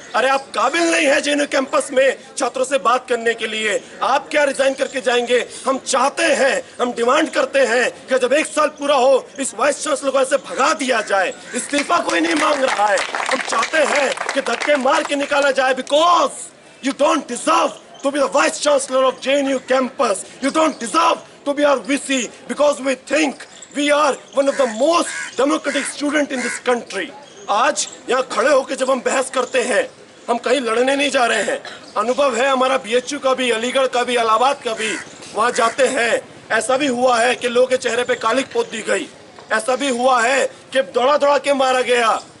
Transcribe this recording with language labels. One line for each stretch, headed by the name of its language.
Hindi: अरे आप काबिल नहीं है जेएनयू कैंपस में छात्रों से बात करने के लिए, आप क्या रिजाइन करके जाएंगे? हम चाहते हैं, हम डिमांड करते हैं कि जब 1 साल पूरा हो इस वाइस चांसलर को ऐसे भगा दिया जाए। इस्तीफा कोई नहीं मांग रहा है, हम चाहते हैं कि धक्के मार के निकाला जाए,
English: Because you don't deserve to be the vice chancellor of JNU campus. You don't deserve to be our VC because we think we are one of the most democratic student in this country.
Hindi: आज यहाँ खड़े होकर जब हम बहस करते हैं, हम कहीं लड़ने नहीं जा रहे हैं। अनुभव है हमारा BHU का भी, अलीगढ़ का भी, इलाहाबाद का भी। वहाँ जाते हैं, ऐसा भी हुआ है कि लोगों के चेहरे पे कालिक पोत दी गई, ऐसा भी हुआ है कि दौड़ा के मारा गया।